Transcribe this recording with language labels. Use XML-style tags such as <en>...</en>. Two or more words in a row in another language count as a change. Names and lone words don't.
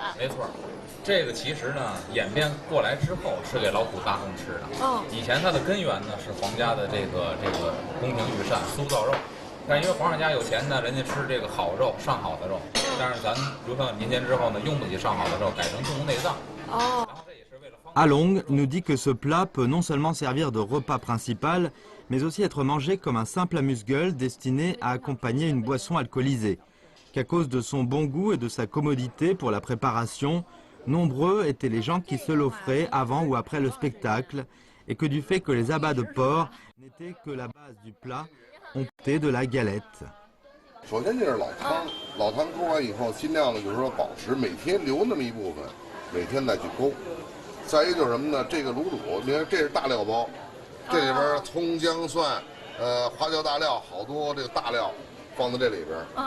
<zh>没错，这个其实呢演变过来之后是给老虎大众吃的。以前它的根源呢是皇家的这个宫廷御膳酥造肉。但因为皇上家有钱呢，人家吃这个好肉，上好的肉。但是咱流传民间之后呢，用不起上好的肉，改成动物内脏。哦。</zh> <fr>Along nous dit que ce plat peut non seulement servir de repas principal, mais aussi être mangé comme un simple amuse-gueule destiné à accompagner une boisson alcoolisée. Qu'à cause de son bon goût et de sa commodité pour la préparation, nombreux étaient les gens qui se l'offraient avant ou après le spectacle, et que du fait que les abats de porc n'étaient que la base du plat, on optait de la galette.</fr> <zh>首先就是老汤，老汤勾完以后，尽量的就是说保持每天留那么一部分，每天再去勾。再一个就是什么呢？这个卤煮，你看这是大料包，这里边葱姜蒜，花椒大料，好多这个大料放在这里边。</zh>